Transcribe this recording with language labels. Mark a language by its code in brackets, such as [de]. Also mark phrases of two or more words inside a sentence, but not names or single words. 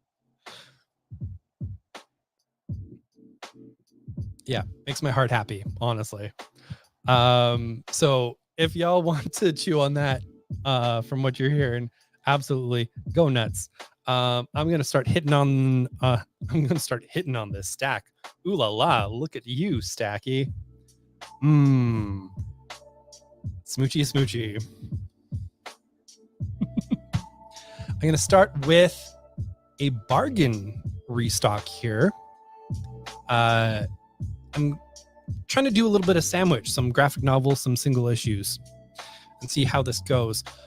[en] Yeah, makes my heart happy, honestly. So if y'all want to chew on that, from what you're hearing, absolutely go nuts. I'm gonna start hitting on this stack. Ooh la la, look at you, Stacky. Smoochy. I'm gonna start with a bargain restock here. I'm trying to do a little bit of sandwich, some graphic novels, some single issues, and see how this goes.